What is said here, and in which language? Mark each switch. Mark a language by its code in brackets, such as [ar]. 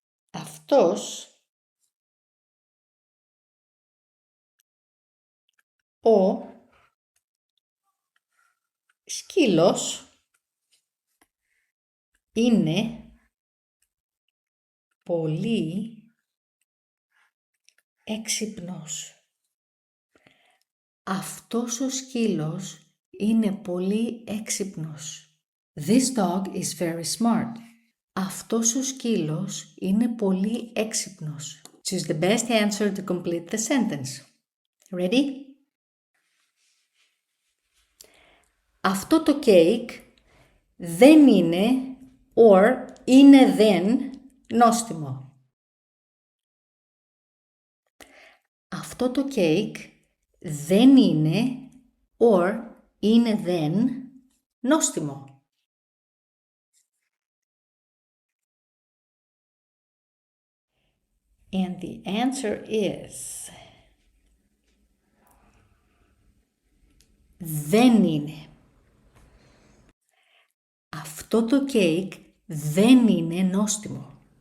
[el] Αυτός ο σκύλος είναι πολύ έξυπνος. Αυτός ο σκύλος είναι πολύ έξυπνος. [en] This dog is very smart. [el] Αυτός ο σκύλος είναι πολύ έξυπνος. [en] Choose the best answer to complete the sentence. Ready? [el] Αυτό το κέικ δεν είναι or είναι δεν νόστιμο. Αυτό το κέικ δεν είναι or είναι δεν νόστιμο. [en] And the answer is [el] δεν είναι. Αυτό το κέικ δεν είναι νόστιμο.